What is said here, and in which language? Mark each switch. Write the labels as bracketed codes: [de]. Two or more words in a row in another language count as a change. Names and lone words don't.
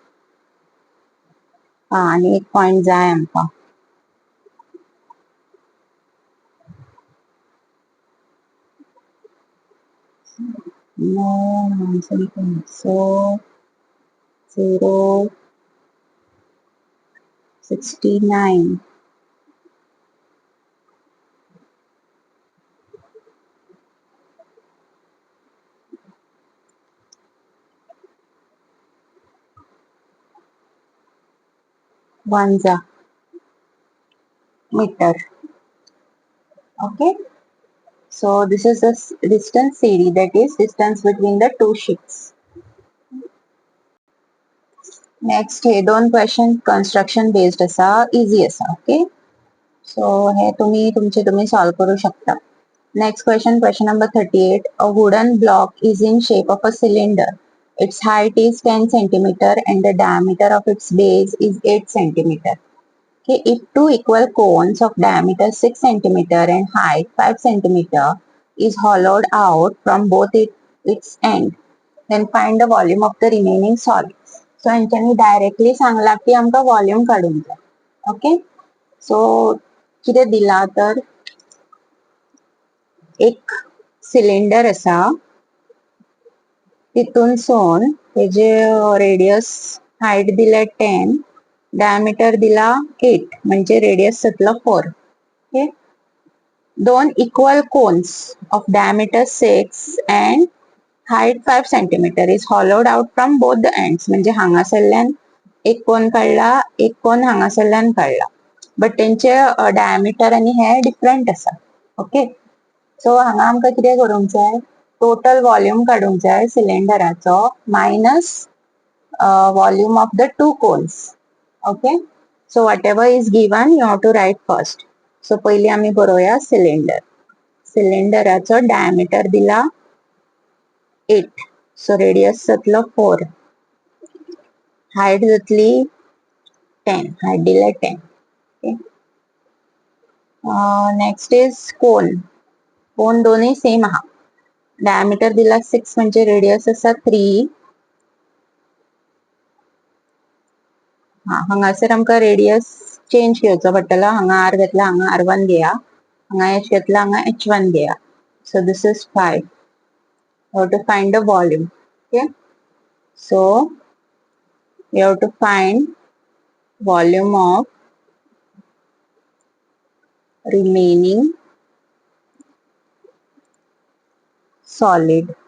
[kok] आणि 1 पॉइंट जाय आमकां. सो 069 1 जा meter. [en] Okay. So this is the distance CD, that is distance between the two sheets. [kok] नेक्स्ट हे दोन [en] question construction based [kok] असा, इजी असा. [en] okay, so [kok] हे तुम्ही सॉल्व करू शकता. [en] Next question, question number 38. A wooden block is in shape of a cylinder. Its height is 10 centimeter and the diameter of its base is 8 centimeter. Okay, if two equal cones of diameter 6 centimeter and height 5 centimeter is hollowed out from both its end, then find the volume of the remaining solid. [kok] So, यांच्यानी directly सांगला की आमका volume काढून द्या. [en] Okay, so [kok] किती दिला तर एक सिलेंडर असा, तितून सोन तेजे [en] radius height [kok] दिला 10, डायमीटर दिला 8, म्हणजे रेडियस जातलो 4. [en] okay, two equal cones of diameter 6 and height 5 centimeter is hollowed out from both the ends, [kok] म्हणजे हांगासरल्यान एक कोन काढला, एक कोन हांगासरल्यान काढला, बट तेंचे डायमीटर आणि हे डिफरंट असा. [en] okay, so [kok] हांगा आमकां कितें करूंक जाय, [en] total volume [kok] काढूंक जाय सिलेंडराचो [en] minus volume of the two cones. okay, so whatever is given you have to write first. [kok] सो पयली आमी बरोवया सिलेंडर. सिलेंडराचो डायमीटर दिला 8, सो रेडियस जातलो 4, हाईट जातली 10, हाईट दिला 10. [en] okay, next is cone. [kok] कोन दोन्ही सेम आहा. डायमीटर दिला 6 म्हणजे रेडियस असा 3. हांगासर आमकां [en] radius change [kok] घेवचो पडटलो. हांगा आर घेतला, हांगा R1 घेया, हांगा H घेतला, हांगा H1 घेया. [en] so this is 5. You have to find the volume. Okay, so you have to find volume of remaining solid.